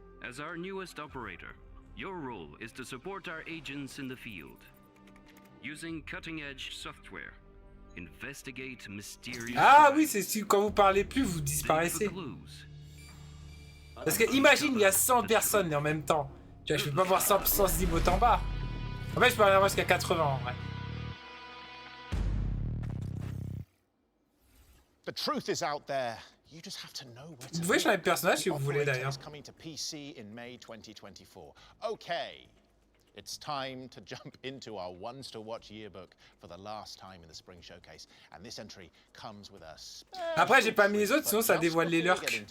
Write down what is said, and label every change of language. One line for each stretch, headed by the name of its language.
English: As our newest operator, your role is to support our agents in the field. Using cutting-edge software, investigate mysterious...
French: Ah oui, c'est si quand vous parlez plus, vous disparaissez. Parce que imagine, il y a 100 personnes en même temps. Tu vois, je peux pas voir 100 Zimot en bas. En fait, je peux aller voir jusqu'à 80 en vrai.
English: The truth is out there. You just have to know where to
French: Vous pouvez changer de personnage si vous voulez d'ailleurs.
English: Coming to PC in May 2024. Okay. It's time to jump into our ones to watch yearbook for the last time in the spring showcase. And this entry comes with a
French: Après, j'ai pas mis les autres, sinon ça dévoile les lurks.